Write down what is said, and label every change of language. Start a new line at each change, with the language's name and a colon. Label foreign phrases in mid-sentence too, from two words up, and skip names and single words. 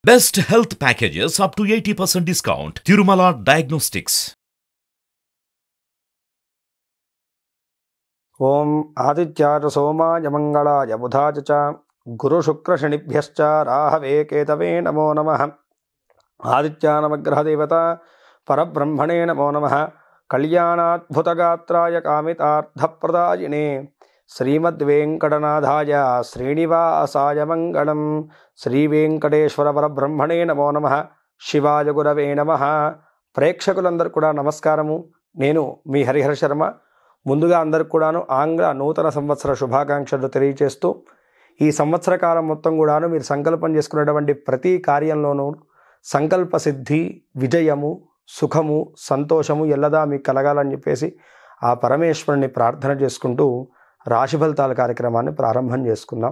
English: Best health packages up to 80% discount. Tirumala Diagnostics.
Sanskrit: ओम आदित्याय सोमाय मंगलाय बुधाय च गुरु शुक्र शनिभ्यश्च राहवे केतवे नमो नमः। आदित्यानवग्रह देवता परब्रह्मणे नमो नमः। कल्याणाद्भुतगात्राय कामितार्थप्रदायिने श्रीमद्वेंकटनाथाय श्रीनिवासाय मंगलम। श्रीवेंकटेश्वर परब्रह्मणे नमो नमः। शिवाय गुरवे नमः।
Telugu: ప్రేక్షకులందరూ కూడా నమస్కారము। నేను మీ హరిహర శర్మ। ముందుగా అందరికి కూడాను ఆంగ్ల నూతన సంవత్సర శుభాకాంక్షలు తెలియజేస్తూ ఈ సంవత్సర కాలం మొత్తం కూడాను మీరు సంకల్పం చేసుకున్నటువంటి ప్రతి కార్యంలోనూ సంకల్ప సిద్ధి, విజయము, సుఖము, సంతోషము ఎల్లదా మీకు కలగాలని చెప్పేసి ఆ పరమేశ్వరుని ప్రార్థన చేసుకుంటూ రాశి ఫలితాల కార్యక్రమాన్ని ప్రారంభం చేసుకుందాం।